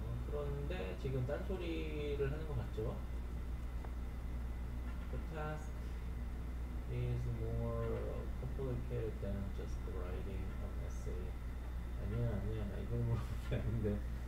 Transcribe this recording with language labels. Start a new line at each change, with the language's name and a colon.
Korean: 그런데 지금 딴소리를 하는 것 같죠?
English: The task is more complicated than just writing an essay.
Korean: 아니야, 이걸 물어보면 안 돼.